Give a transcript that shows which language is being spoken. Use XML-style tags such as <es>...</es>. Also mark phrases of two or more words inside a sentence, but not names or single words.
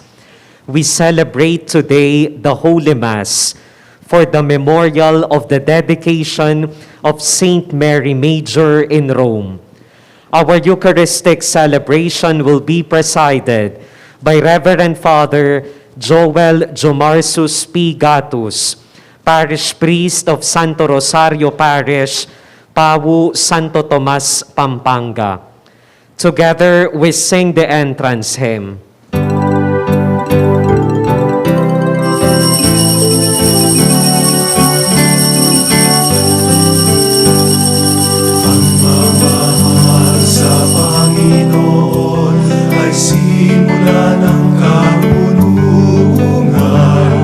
<en>We celebrate today the Holy Mass for the memorial of the dedication of Saint Mary Major in Rome. Our Eucharistic celebration will be presided by Reverend Father Jowel Jomarsus P. Gatus, Parish Priest of Santo Rosario Parish, Pawu, Santo Tomas, Pampanga. Together, we sing the entrance hymn.</en> <tl>Pagmamahal sa Panginoon ay simula ng karunungan.</tl>